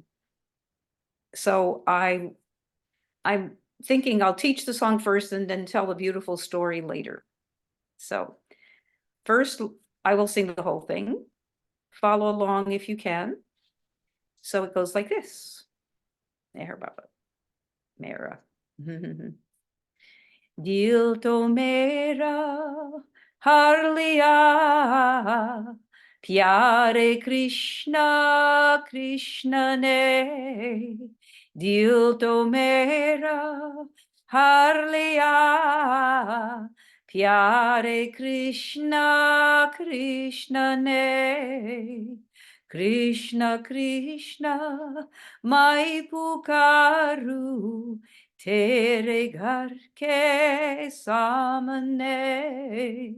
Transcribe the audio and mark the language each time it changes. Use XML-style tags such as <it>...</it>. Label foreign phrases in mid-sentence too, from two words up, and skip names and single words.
<en>So I'm thinking I'll teach the song first and then tell the beautiful story later. So first, I will sing the whole thing. Follow along if you can. So it goes like this. Mehera Baba. Mehera.</en> <hi>दिल तो मेरा हर लिया, प्यारे कृष्ण कृष्ण ने. दिल तो मेरा हर लिया, प्यारे कृष्ण कृष्ण ने. कृष्ण कृष्ण मैं पुकारूं, तेरे घर के सामने.</hi>